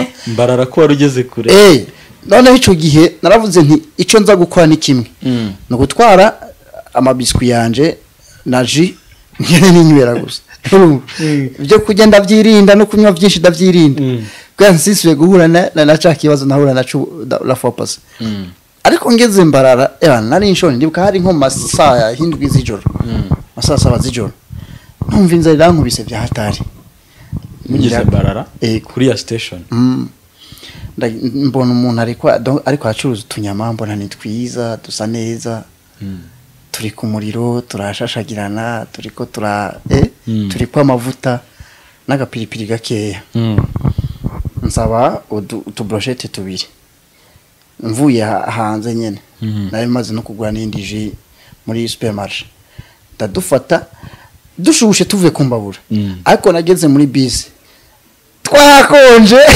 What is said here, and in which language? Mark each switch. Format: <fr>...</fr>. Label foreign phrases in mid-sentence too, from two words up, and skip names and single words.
<rn>mbarara ko warugeze kure none ico gihe naravuze nti ico nza gukora ni kimwe no gutwara amabiswi yanje na ji ngene ninywera gusa byo kugenda byirinda no kunywa byinshi ndavyirinda kwa nsisuye guhura na cha kibazo nahura na</rn> <fr>la focus</fr> <rn>ariko ngeze mbarara nari inshoni ndibuka hari nko masaa hindwi z'ijoro masaa 7 z'ijoro numva inzara irankubise bya hatari mugeze mbarara kuri ya station mbona umuntu ariko acuruza utunyama mbona ni twiza dusa neza turi ku muriro turashashagirana turiko turi kwa amavuta n'agapiripiri gakeya nsaba utubrochette tubiri mvuye hanze nyene nari maze no kugura n'indi ji muri supermarché ndadufata dushushe tuvuye kumbabura ariko nageze muri bisi twakonje</rn>